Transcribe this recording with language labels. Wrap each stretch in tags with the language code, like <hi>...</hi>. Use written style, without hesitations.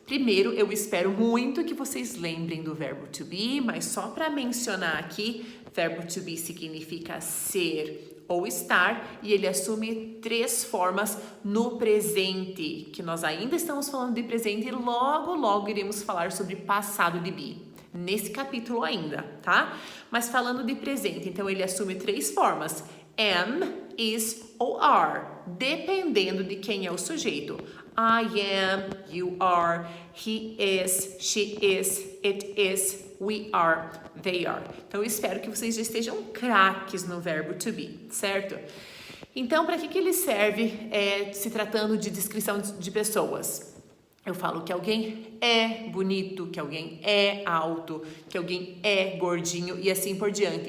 <pt>Primeiro, eu espero muito que vocês lembrem do verbo to be, mas só para mencionar aqui, verbo to be significa ser ou estar, e ele assume 3 formas no presente, que nós ainda estamos falando de presente e logo iremos falar sobre passado de be, nesse capítulo ainda, tá? Mas falando de presente, então ele assume 3 formas, am, is ou are, dependendo de quem é o sujeito.</pt> <en>I am, you are, he is, she is, it is, we are, they are.</en> <pt>Então, eu espero que vocês já estejam craques no verbo to be, certo? Então, para que ele serve se tratando de descrição de pessoas? Eu falo que alguém é bonito, que alguém é alto, que alguém é gordinho e assim por diante.</pt>